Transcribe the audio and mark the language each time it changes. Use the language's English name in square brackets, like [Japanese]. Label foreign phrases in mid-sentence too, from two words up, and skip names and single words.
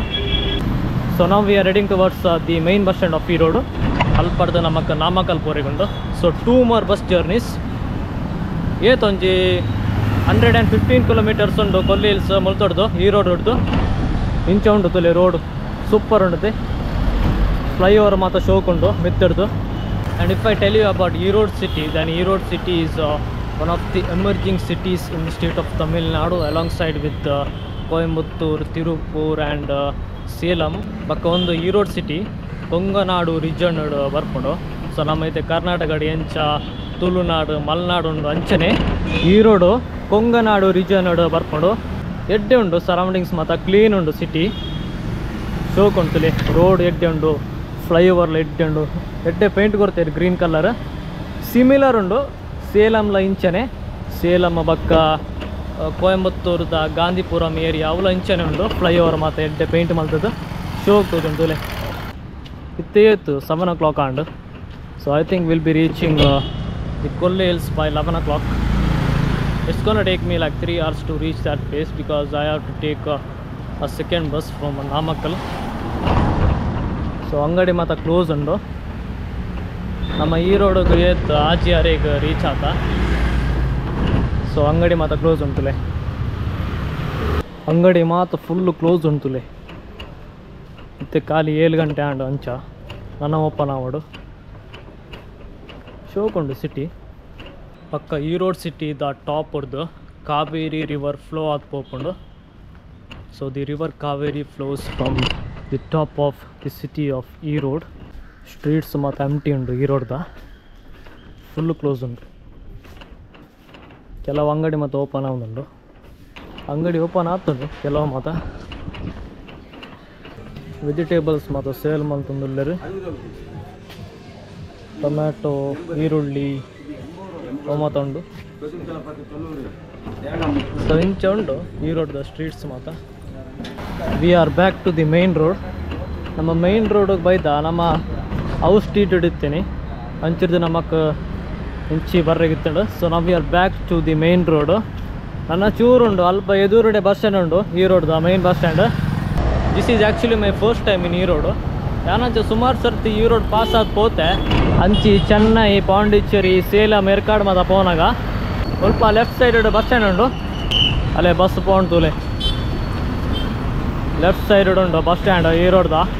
[English] ಸೊ ನಾವು we are heading towards the main bus stand of Erode [Tulu] ಅಲ್ಪಡ್ದು ನಮಕ್ ನಾಮಕಲ್ ಪೋರೆಗೊಂಡು. ಸೊ [English] 2 more bus journeys [Tulu] ಏತೊಂಜಿ 115 ಕಿಲೋಮೀಟರ್ಸ್ ಉಂಡು ಕೊಲ್ಲಿ ಹಿಲ್ಸ್ ಮುಲ್ತೊಡ್ದು ಈ ರೋಡ್ ಹೊಡ್ದು ಇಂಚ ಉಂಡು ತುಲೆ ರೋಡು ಸೂಪರ್ ಉಂಡುತ್ತೆ. ಫ್ಲೈಓವರ್ ಮಾತ್ರ ಶೋಕ್ ಉಂಡು ಮಿತ್ತಡ್ದು. [English] And if I tell you about Erode city, then Erode city is one of the emerging cities in the state of Tamil Nadu alongside with Coimbatore, Tirupur and Salem. [Tulu] But ಒಂದು Erode city ಕೊಂಗನಾಡು ರೀಜನ್ ಬರ್ಕೊಂಡು. ಸೊ ನಮ್ಮ ಐತೆ ಕರ್ನಾಟಕ ಎಂಚ ತುಳುನಾಡು ಮಲೆನಾಡು ಉಂಡು ಅಂಚನೆ ಈರೋಡು ಕೊಂಗನಾಡು ರೀಜನ್ ಬರ್ಕೊಂಡು ಎಡ್ಡೆ ಉಂಡು. ಸರೌಂಡಿಂಗ್ಸ್ ಮಾತ್ರ ಕ್ಲೀನ್ ಉಂಡು ಸಿಟಿ ಶೋಕ್ ಉಂಟುಲಿ ರೋಡ್ ಎಡ್ಡೆ ಉಂಡು ಫ್ಲೈಓವರ್ಲ ಎಡ್ಡೆ ಉಂಡು ಎಡ್ಡೆ ಪೇಂಟ್ ಕೊಡ್ತಾರೆ [English] green colour [Tulu] ಸಿಮಿಲರ್ ಉಂಡು ಸೇಲಂಲ ಇಂಚನೆ ಸೇಲಂ ಬಕ್ಕ ಕೊಯಂಬತ್ತೂರ್ದ ಗಾಂಧಿಪುರಂ ಏರಿಯಾ ಅವಲ ಇಂಚನೆ ಉಂಡು ಫ್ಲೈಓವರ್ ಮಾತ್ರ ಎಡ್ಡೆ ಪೇಂಟ್ ಮಲ್ತದ್ದು ಶೋಕ್ ತೋಜುಂಟುಲೆ ಇತ್ತೇತ್ತು 7 o'clock ಆಂಡು. [English] So I think will be reaching the Kolli Hills by 11 o'clock. It's gonna take me like 3 hours to reach that place because I have to take a second bus from Namakkal. [Tulu] ಸೊ ಅಂಗಡಿ ಮಾತ್ರ ಕ್ಲೋಸ್ ಉಂಡು. ನಮ್ಮ ಈ ರೋಡಿಗೆ ಏತ್ ಆಜಿಯಾರಿಗೆ ರೀಚ್ ಆತ. ಸೊ ಅಂಗಡಿ ಮಾತ್ರ ಕ್ಲೋಸ್ ಉಂಟುಲೆ ಅಂಗಡಿ ಮಾತ್ರ [English] full close [Tulu] ಉಂಟುಲೆ ಮತ್ತೆ ಖಾಲಿ 7 ಗಂಟೆ ಆಂಡು ಅಂಚ ನನ್ನ ಓಪನ್ ಆವಡು ಶೋಕ್ ಉಂಡು ಸಿಟಿ ಪಕ್ಕ ಈ ರೋಡ್ ಸಿಟಿ ದ ಟಾಪ್ ಹೊಡ್ದು ಕಾವೇರಿ ರಿವರ್ ಫ್ಲೋ ಆದ ಪೋಪುಂಡು. [English] So the river Kaveri flows from the top of the city of Erode. [Tulu] ಸ್ಟ್ರೀಟ್ಸ್ ಮತ್ತು ಎಂಟಿ ಉಂಡು ಈ ರೋಡ್ದ [English] full close [Tulu] ಉಂಟು. ಕೆಲವು ಅಂಗಡಿ ಮತ್ತು ಓಪನ್ ಆಗುಂಡು ಅಂಗಡಿ ಓಪನ್ ಆಗ್ತುಂಡು ಕೆಲವು ಮಾತ್ರ ವೆಜಿಟೇಬಲ್ಸ್ ಮತ್ತು ಸೇಲ್ ಮಲ್ತುಂದುಲ್ಲೆರು ಟೊಮ್ಯಾಟೊ ಈರುಳ್ಳಿ ಮಾತ ಉಂಡು. ಸೊ ಇಂಚ ಉಂಡು ಈ ರೋಡ್ದ ಸ್ಟ್ರೀಟ್ಸ್ ಮಾತ್ರ. [English] We are back to the main road. [Tulu] ನಮ್ಮ ಮೈನ್ ರೋಡಿಗೆ ಬೈದ ನಮ್ಮ ಹೌಸ್ ಸ್ಟ್ರೀಟ್ ಹಿಡಿತೀನಿ ಅಂಚಿರ್ದು ನಮಕ್ ಇಂಚಿ ಬರ್ರೆಗಿತ್ತುಂಡು. [English] So naavu we are back to the main road. [Tulu] ನನ್ನ ಚೂರುಂಡು ಅಲ್ಪ ಎದುರುಡೆ [English] bus stand [Tulu] ಉಂಡು ಈ ರೋಡ್ದ [English] main bus stand. This is actually my first time in Erode. [Tulu] ಯಾನಂಚ ಸುಮಾರು ಸರ್ತಿ ಈ ರೋಡ್ ಪಾಸ್ ಆದ ಪೋತೆ ಅಂಚಿ ಚೆನ್ನೈ ಪಾಂಡಿಚೇರಿ ಸೇಲಂ ಏರ್ಕಾಡ್ ಮಾತ ಪೋನಾಗ ಸ್ವಲ್ಪ [English] left side bus stand [Tulu] ಉಂಡು ಅಲ್ಲೇ ಬಸ್ ಪೋಂಡು ತೂಲೆ [English] left side [Tulu] ಉಂಡು [English] bus stand [Tulu] ಈ ರೋಡ್ದ.